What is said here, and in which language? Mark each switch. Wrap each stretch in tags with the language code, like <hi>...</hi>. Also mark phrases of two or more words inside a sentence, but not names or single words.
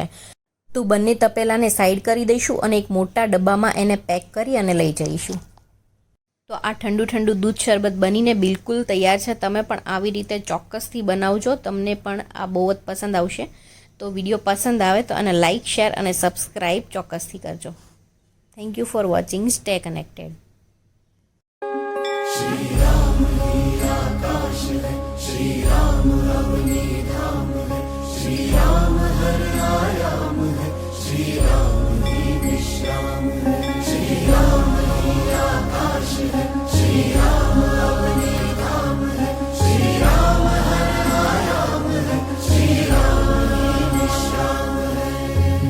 <gu>તો બંને તપેલાને સાઈડ કરી દઈશું અને એક મોટા ડબ્બામાં એને પેક કરી અને લઈ જઈશું. તો આ ઠંડુ ઠંડુ દૂધ શરબત બનીને બિલકુલ તૈયાર છે. તમે પણ આવી રીતે ચોક્કસથી બનાવજો, તમને પણ આ બહુ જ પસંદ આવશે. તો વિડીયો પસંદ આવે તો અને લાઇક, શેર અને સબસ્ક્રાઈબ ચોક્કસથી કરજો.</gu> <en>Thank you for watching. Stay connected.</en> <hi>श्री राम आकाश है, श्री राम अवनी धाम है, श्री राम हर आयाम है, श्री राम ही विश्राम है. श्री राम आकाश है, श्री राम अवनी धाम है, श्री राम हर आयाम है, श्री राम ही विश्राम है.</hi>